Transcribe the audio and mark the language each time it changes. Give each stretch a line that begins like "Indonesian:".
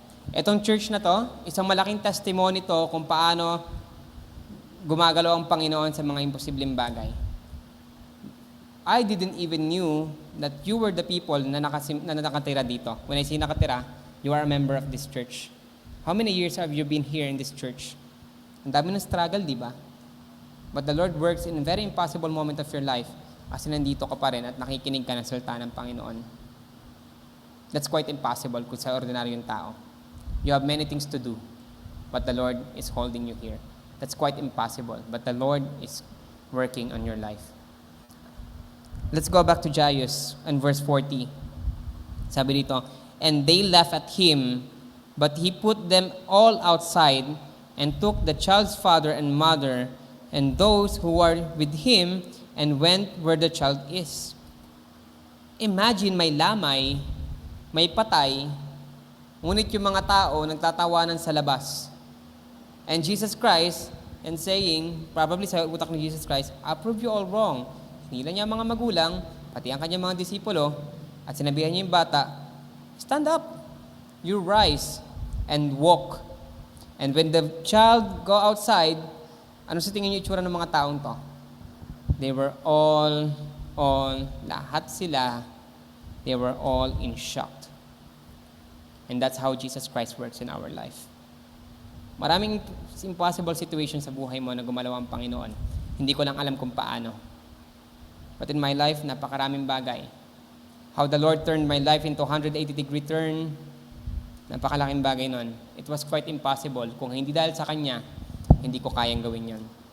Filipino: Etong church na to, isang malaking testimony to kung paano gumagalaw ang Panginoon sa mga imposibleng bagay.
English: I didn't even knew that you were the people
Filipino: na nakatira dito.
English: When I say
Filipino: nakatira,
English: you are a member of this church. How many years have you been here in this church?
Filipino: Ang dami ng struggle, di ba?
English: But the Lord works in a very impossible moment of your life
Filipino: kasi nandito ka pa rin at nakikinig ka ng salita ng Panginoon.
English: That's quite impossible
Filipino: kung sa ordinaryong tao.
English: You have many things to do, but the Lord is holding you here. That's quite impossible, but the Lord is working on your life. Let's go back to Jairus in verse 40.
Filipino: Sabi dito,
English: and they laughed at him, but he put them all outside and took the child's father and mother and those who were with him and went where the child is.
Filipino: Imagine may lamay, may patay, ngunit yung mga tao nagtatawanan sa labas.
English: And Jesus Christ, and saying, probably
Filipino: sa utak ni Jesus Christ,
English: approve you all wrong.
Filipino: Hinila niya ang mga magulang, pati ang kanyang mga disipulo, at sinabihan niya yung bata,
English: stand up, you rise, and walk. And when the child go outside,
Filipino: ano sa tingin niyo itsura ng mga taong to?
English: They were all,
Filipino: lahat sila,
English: they were all in shock. And that's how Jesus Christ works in our life.
Filipino: Maraming impossible situations sa buhay mo na gumalaw ang Panginoon. Hindi ko lang alam kung paano.
English: But in my life,
Filipino: napakaraming bagay.
English: How the Lord turned my life into 180-degree turn.
Filipino: Napakalaking bagay nun.
English: It was quite impossible.
Filipino: Kung hindi dahil sa Kanya, hindi ko kayang gawin yon.